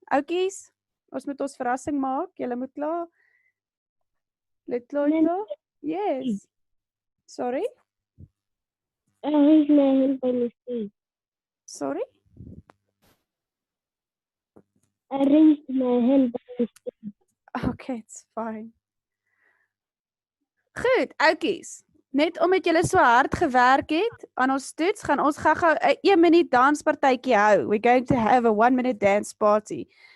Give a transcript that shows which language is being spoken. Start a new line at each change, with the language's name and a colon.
Afrikaans: Oukies, ons moet ons verrassing maak. Julle moet klaar. Letlotlo.
English: Yes. Sorry? I raised my hand by mistake. Sorry? I raised my hand by mistake. Okay, it's fine.
Afrikaans: Goed, oukies. Net omdat julle so hard gewerk het aan ons toets, gaan ons gou-gou 'n 1 minuut danspartytjie hou.
English: We're going to have a 1 minute dance party.